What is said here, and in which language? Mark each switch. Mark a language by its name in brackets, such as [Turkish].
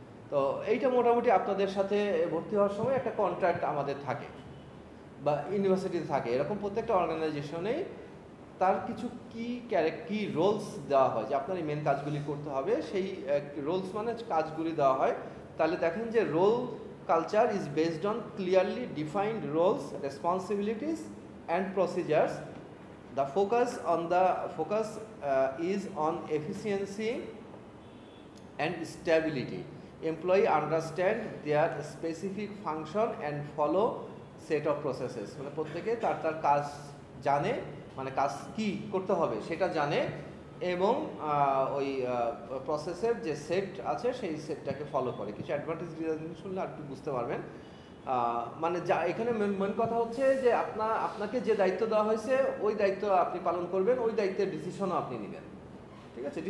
[Bangla] তো এইটা মোটামুটি আপনাদের সাথে ভর্তি হওয়ার সময় একটা কন্ট্রাক্ট আমাদের থাকে বা ইউনিভার্সিটিতে থাকে, এরকম প্রত্যেকটা অর্গানাইজেশনেই তার কিছু কি রোলস দেওয়া হয় যে আপনার এই মেন কাজগুলি করতে হবে, সেই রোলস মানে কাজগুলি দেওয়া হয়। তাহলে দেখেন যে [English] Role culture is based on clearly defined roles, responsibilities and procedures. The focus is on efficiency and stability. Employee understand their specific function and follow set of processes। [Bangla] মানে প্রত্যেকে তার তার কাজ জানে, মানে কাজ কি করতে হবে সেটা জানে এবং ওই প্রসেসের যে সেট আছে সেই সেটটাকে ফলো করে। কিছু অ্যাডভান্টেজ ডিসঅ্যাডভান্টেজ শুনলে আর একটু বুঝতে পারবেন। মানে যা এখানে মেন কথা হচ্ছে যে আপনাকে যে দায়িত্ব দেওয়া হয়েছে ওই দায়িত্ব আপনি পালন করবেন, ওই দায়িত্বের ডিসিশনও আপনি নেবেন, ঠিক আছে?